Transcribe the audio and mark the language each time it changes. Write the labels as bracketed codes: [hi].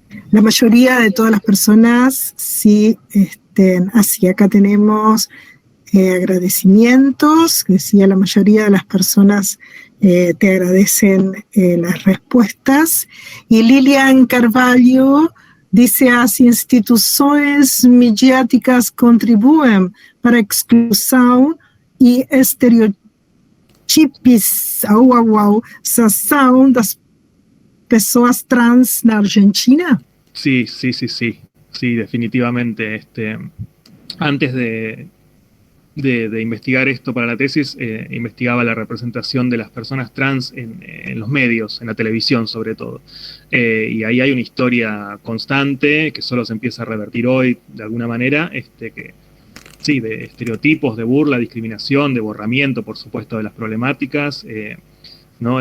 [es] La mayoría de todas las personas sí, así acá tenemos agradecimientos, decía la mayoría de las personas te agradecen las respuestas. Y Lilian Carvalho dice, [pt] as instituciones mediáticas contribuem para a exclusão e estereotipização das pessoas trans na Argentina? [es] Sí, definitivamente. Antes de investigar esto para la tesis, investigaba la representación de las personas trans en los medios, en la televisión sobre todo. Y ahí hay una historia constante que solo se empieza a revertir hoy de alguna manera, de estereotipos, de burla, discriminación, de borramiento, por supuesto, de las problemáticas, ¿no?